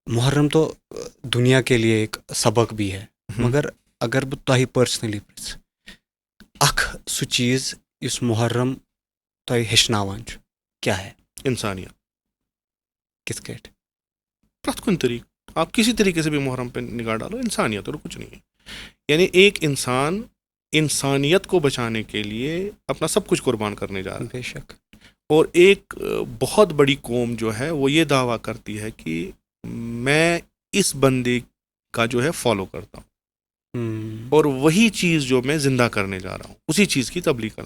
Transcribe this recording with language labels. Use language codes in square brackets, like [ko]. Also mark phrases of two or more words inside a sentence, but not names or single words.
[ur] محرم تو دنیا کے لیے ایک سبق بھی ہے، [ks] مگر اگر بہٕ تۄہہِ پٔرسنلی پرٛژھٕ اکھ سُہ چیٖز یُس محرم تۄہہِ ہیٚچھناوان چھُ [ur] کیا ہے؟ انسانیت. [ks] کِتھ کٲٹھۍ؟ پرٛٮ۪تھ کُنہِ طریقے [ur] آپ کسی طریقے سے بھی محرم پہ نگاہ ڈالو، انسانیت اور کچھ نہیں ہے. یعنی ایک انسان انسانیت کو بچانے کے لیے اپنا سب کچھ قربان کرنے جا رہا ہے. بے شک. اور ایک بہت بڑی قوم جو ہے وہ یہ دعویٰ کرتی ہے کہ میں اس بندے کا جو ہے فالو کرتا ہوں، اور وہی چیز جو میں زندہ کرنے جا رہا ہوں اسی چیز کی تبلیغ کرنا.